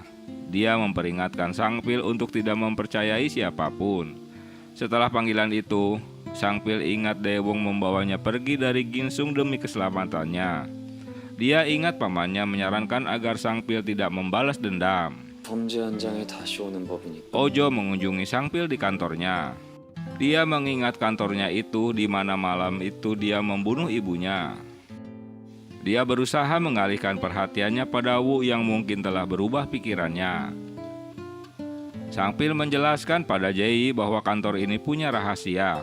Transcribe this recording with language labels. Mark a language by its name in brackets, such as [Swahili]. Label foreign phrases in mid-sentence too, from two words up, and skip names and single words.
[Indonesian] Dia memperingatkan Sang-pil untuk tidak mempercayai siapapun. Setelah panggilan itu, Sang-pil ingat Daewon membawanya pergi dari Ginsung demi keselamatannya. Dia ingat pamannya menyarankan agar Sang-pil tidak membalas dendam. [Korean] 범죄 현장에 다시 오는 법이니까. [Indonesian] Ojo mengunjungi Sang-pil di kantornya. Dia mengingat kantornya itu di mana malam itu dia membunuh ibunya. Dia berusaha mengalihkan perhatiannya pada Wu yang mungkin telah berubah pikirannya. Sang-pil menjelaskan pada Jae-yi bahwa kantor ini punya rahasia.